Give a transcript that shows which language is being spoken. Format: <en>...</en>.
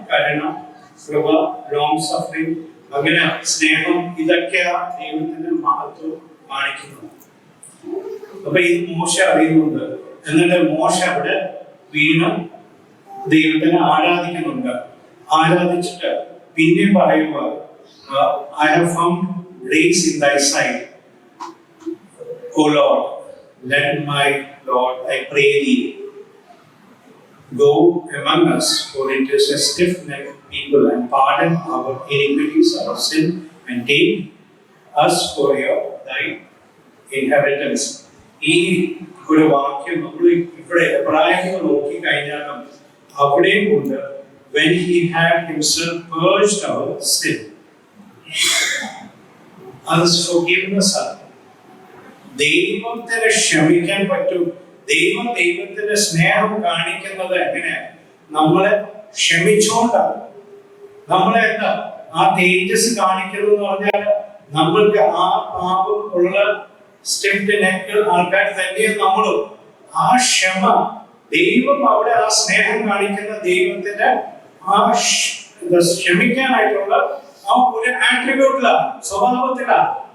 <ml>കരുണ, കൃപ, long suffering, അങ്ങനെ സ്നേഹം, ഇതൊക്കെയാണ് ദൈവത്തിന്റെ മഹത്വം കാണിക്കുന്നത്. അപ്പൊ ഇത് മോശ അറിയുന്നുണ്ട്. എന്നിട്ട് മോശ അവിടെ വീണ്ടും ദൈവത്തിനെ ആരാധിക്കുന്നുണ്ട്. ആരാധിച്ചിട്ട് പിന്നെ പറയുമ്പോൾ</ml> <en>I have found grace in thy sight, O Lord. Let my Lord, I pray thee, go among us, for it is a stiff-necked people, and pardon our iniquities, our sin, and take us for thy inheritance.</en> <ml>ഈ ഒരു വാക്യം നമ്മൾ ഇവിടെ എബ്രായങ്ങൾ നോക്കി കഴിഞ്ഞാലും അവിടെയും ഉണ്ട്.</ml> <en>When he had himself purged our sin,</en> <ml>അത്</ml> <en>forgiveness</en> <ml>ആണ്. ദൈവത്തിന് ക്ഷമിക്കാൻ പറ്റും. ദൈവത്തിന്റെ സ്നേഹം കാണിക്കുന്നത് എങ്ങനെയാണ്? നമ്മളെ ക്ഷമിച്ചുകൊണ്ടാണ്. നമ്മളെ എന്താ ആ തേജസ് കാണിക്കുന്നത് എന്ന് പറഞ്ഞാൽ നമ്മൾക്ക് ആ പാപം ഉള്ള സ്റ്റിഫ്ഡ് നെക്ക് ആൾക്കാർ തന്നെയും നമ്മളും ആ ക്ഷമ, ദൈവം അവിടെ ആ സ്നേഹം കാണിക്കുന്ന ദൈവത്തിന്റെ ആ ക്ഷമിക്കാനായിട്ടുള്ള ആ ഒരു ആട്രിബ്യൂട്ടിലാണ്, സ്വഭാവത്തിലാണ്.</ml>